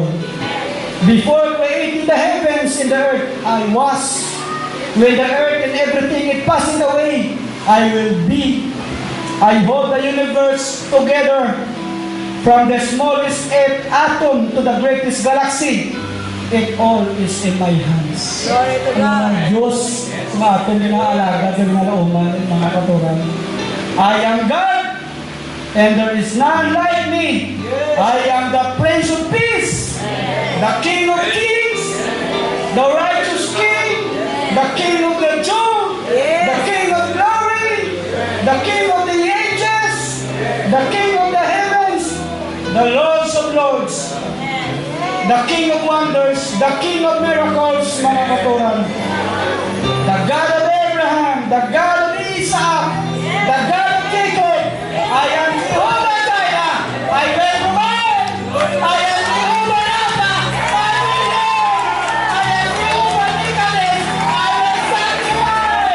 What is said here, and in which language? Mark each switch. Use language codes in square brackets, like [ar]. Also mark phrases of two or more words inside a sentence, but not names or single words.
[en] Before creating the heavens and the earth, I was. When the earth and everything is passing away, I will be. I hold the universe together from the smallest atom to the greatest galaxy. It all is in my hands. Glory to [hil] Ang mga [en] God. [hil] Diyos, mga atong ginaalaga, ginalauman, mga katuran. [en] I am God, and there is none like me. I am the Prince of Peace, the King of Kings, the righteous King, the King of the Jew, the King of glory, the King of the ages, the King of the heavens, the Lords of lords, the King of wonders, the King of miracles, [hil] mga katuran. [en] The God of Abraham, the God of Isaac, the God of Jacob. I am Jehovah Jireh. I will provide. I am Jehovah Rapha. I will heal. I am Jehovah Nicholas. I will sanctify.